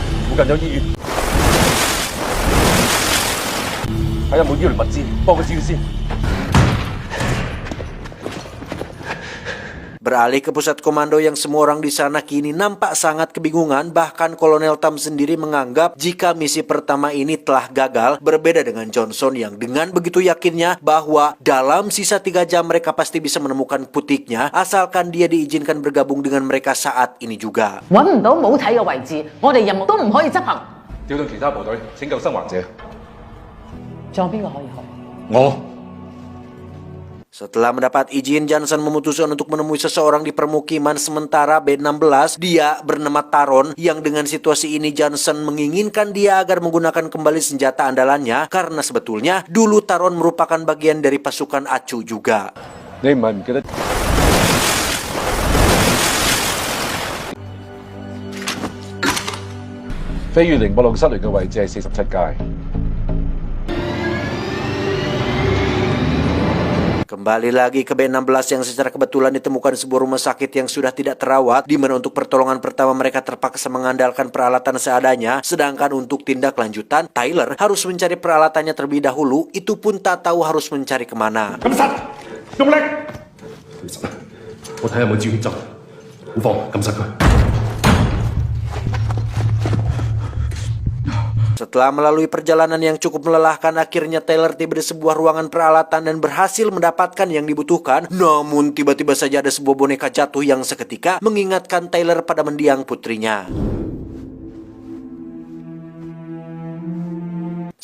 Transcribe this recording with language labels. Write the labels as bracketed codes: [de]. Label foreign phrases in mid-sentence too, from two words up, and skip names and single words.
[id] Beralih ke pusat komando yang semua orang di sana kini nampak sangat kebingungan. Bahkan Kolonel Tam sendiri menganggap jika misi pertama ini telah gagal, berbeda dengan Johnson yang dengan begitu yakinnya bahwa dalam sisa 3 jam mereka pasti bisa menemukan putiknya asalkan dia diizinkan bergabung dengan mereka saat ini juga. [yue] 揾唔到母體嘅位置，我哋任務都唔可以執行。調動其他部隊拯救生還者。仲有邊個可以去？我 [id] Setelah mendapat izin, Johnson memutuskan untuk menemui seseorang di permukiman sementara B-16. Dia bernama Taron, yang dengan situasi ini Johnson menginginkan dia agar menggunakan kembali senjata andalannya karena sebetulnya dulu Taron merupakan bagian dari pasukan ACU juga. [yue] 你唔係唔記得飛越寧波路失聯嘅位置係47街。 [id] Kembali lagi ke B-16 yang secara kebetulan ditemukan sebuah rumah sakit yang sudah tidak terawat, di mana untuk pertolongan pertama mereka terpaksa mengandalkan peralatan seadanya, sedangkan untuk tindak lanjutan Tyler harus mencari peralatannya terlebih dahulu, itu pun tak tahu harus mencari kemana. [yue] 咁實，用力！其實咧，我睇下有冇資源走，好放，撳實佢。 [id] Setelah melalui perjalanan yang cukup melelahkan, akhirnya Tyler tiba di sebuah ruangan peralatan dan berhasil mendapatkan yang dibutuhkan. Namun tiba-tiba saja ada sebuah boneka jatuh yang seketika mengingatkan Tyler pada mendiang putrinya.